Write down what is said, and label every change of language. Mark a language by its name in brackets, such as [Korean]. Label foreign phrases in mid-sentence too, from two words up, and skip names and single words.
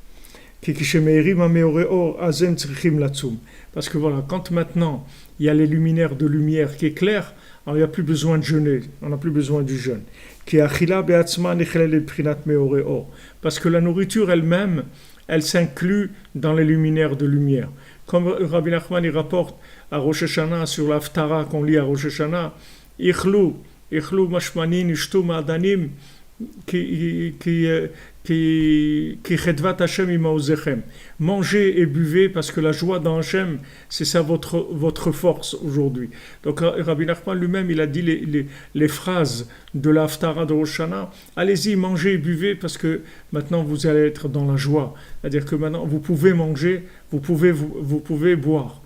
[French] Parce que voilà, quand maintenant il y a les luminaires de lumière qui éclairent, alors il n'y a plus besoin de jeûner, on n'a plus besoin du jeûne. Parce que la nourriture elle-même, elle s'inclut dans les luminaires de lumière. Comme Rabbi Nachman il rapporte à Rosh Hashanah sur l'Haftara qu'on lit à Rosh Hashanah, [Hebrew] אכלו משמנים שתו מעדנים כי חדות ה' היא מעזכם. [French] Mangez et buvez parce que la joie dans Hashem, c'est ça votre force aujourd'hui. Donc Rabbi Nachman lui-même, il a dit les phrases de l'Haftara de Rosh Hashanah. Allez-y, mangez et buvez parce que maintenant vous allez être dans la joie. C'est-à-dire que maintenant vous pouvez manger, vous pouvez boire.